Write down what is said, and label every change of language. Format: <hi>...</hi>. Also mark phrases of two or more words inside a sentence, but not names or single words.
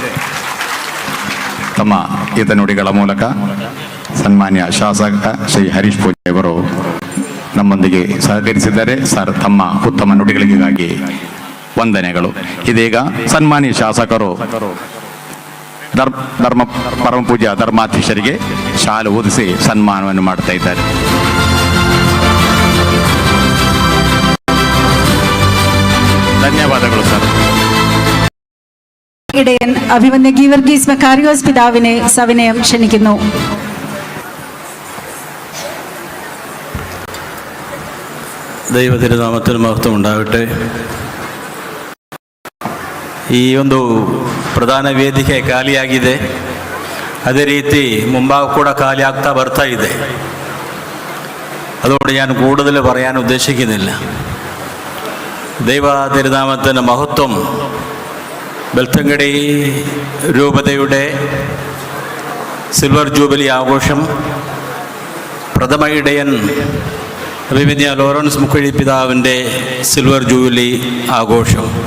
<kn>ತಮ್ಮ ಹಿತನುಡಿಗಳ ಮೂಲಕ ಸನ್ಮಾನ್ಯ ಶಾಸಕ ಶ್ರೀ ಹರೀಶ್ ಪೂಜೆ ಅವರು ನಮ್ಮೊಂದಿಗೆ ನಮ್ಮೊಂದಿಗೆ ಸಹಕರಿಸಿದ್ದಾರೆ. ಸರ್, ತಮ್ಮ ಉತ್ತಮ ನುಡಿಗಳಿಗಾಗಿ ವಂದನೆಗಳು. ಇದೀಗ ಸನ್ಮಾನ್ಯ ಶಾಸಕರು ಪರಮ ಪೂಜ್ಯ ಧರ್ಮಾಧ್ಯಕ್ಷರಿಗೆ ಶಾಲು ಓದಿಸಿ ಸನ್ಮಾನವನ್ನು ಮಾಡ್ತಾ ಇದ್ದಾರೆ.</kn> <ml>ധന്യവാദങ്ങൾ സർ. ഇടയൻ അഭിമന്യ ഗീവർഗീസ് മക്കാരിയോസ് പിതാവിനെ സവിനയം ക്ഷണിക്കുന്നു. ദൈവതിരുനാമത്തിൽ മഹത്വ ഉണ്ടാകട്ടെ.</ml> <kn>ಈ ಒಂದು ಪ್ರಧಾನ ವೇದಿಕೆ ಖಾಲಿಯಾಗಿದೆ, ಅದೇ ರೀತಿ ಮುಂಭಾಗ ಕೂಡ ಖಾಲಿ ಆಗ್ತಾ ಬರ್ತಾ ಇದೆ.</kn> <ml>അതുകൊണ്ട് ഞാൻ കൂടുതൽ പറയാൻ ഉദ്ദേശിക്കുന്നില്ല. ദൈവ തിരുനാമത്തിൻ്റെ മഹത്വം ബെൽത്തങ്കടി രൂപതയുടെ സിൽവർ ജൂബിലി ആഘോഷം, പ്രഥമ ഇടയൻ അഭിമന്യ ലോറൻസ് മുക്കുഴി പിതാവിൻ്റെ സിൽവർ ജൂബിലി ആഘോഷം.</ml>